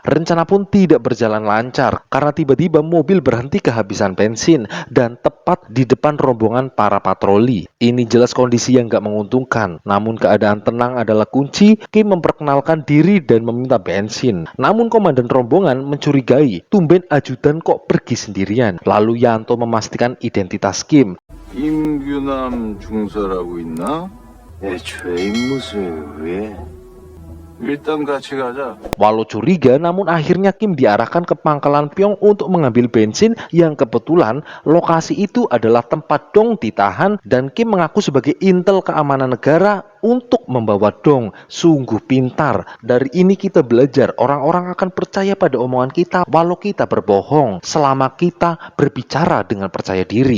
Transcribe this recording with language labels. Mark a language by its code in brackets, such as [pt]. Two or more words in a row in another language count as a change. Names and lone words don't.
[id] Rencana pun tidak berjalan lancar karena tiba-tiba mobil berhenti kehabisan bensin dan tepat di depan rombongan para patroli. Ini jelas kondisi yang gak menguntungkan. Namun keadaan tenang adalah kunci. Kim memperkenalkan diri dan meminta bensin. Namun komandan rombongan mencurigai, tumben ajudan kok pergi sendirian. Lalu Yanto memastikan identitas Kim. [ko] 임규남 중사라고 있나? 애초에 입무수에 왜? 일단 같이 가자. [id] Walau curiga, namun akhirnya Kim diarahkan ke pangkalan Pyong untuk mengambil bensin yang kebetulan lokasi itu adalah tempat Dong ditahan dan Kim mengaku sebagai intel keamanan negara untuk membawa Dong. Sungguh pintar. Dari ini kita belajar orang-orang akan percaya pada omongan kita walau kita berbohong selama kita berbicara dengan percaya diri.